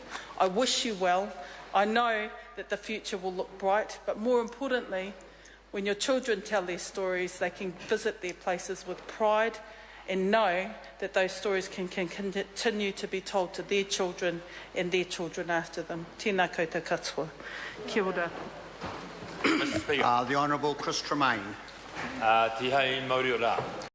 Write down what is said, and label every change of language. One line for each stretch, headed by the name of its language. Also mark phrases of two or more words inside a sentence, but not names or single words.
English: I wish you well. I know that the future will look bright, but more importantly, when your children tell their stories, they can visit their places with pride and know that those stories can continue to be told to their children and their children after them.
Māori: Tēnā koutou katoa. Kia ora.
English: The Honourable Chris Tremaine.
Māori: Tihai Mauri o rā.